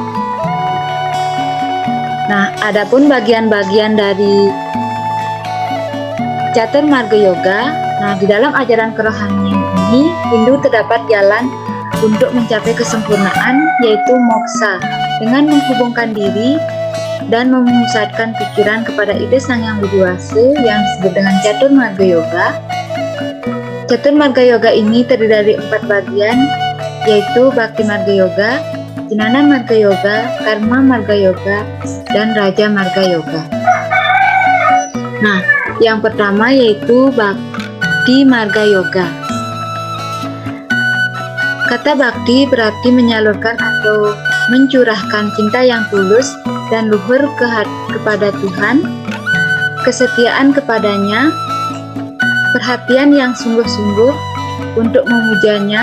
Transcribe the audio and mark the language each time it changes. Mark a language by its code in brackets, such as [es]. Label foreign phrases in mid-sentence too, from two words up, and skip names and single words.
[id] Nah, adapun bagian-bagian dari Catur Marga Yoga, nah di dalam ajaran kerohanian ini, Hindu terdapat jalan untuk mencapai kesempurnaan, yaitu moksa, dengan menghubungkan diri dan memusatkan pikiran kepada ide Sang Hyang Widi Wasa yang disebut dengan Catur Marga Yoga. Catur Marga Yoga ini terdiri dari 4 bagian, yaitu Bhakti Marga Yoga, Jnana Marga Yoga, Karma Marga Yoga, dan Raja Marga Yoga. Nah, yang pertama yaitu Bhakti Marga Yoga. Kata Bhakti berarti menyalurkan atau mencurahkan cinta yang tulus dan luhur kepada Tuhan, kesetiaan kepadanya, perhatian yang sungguh-sungguh untuk memujanya.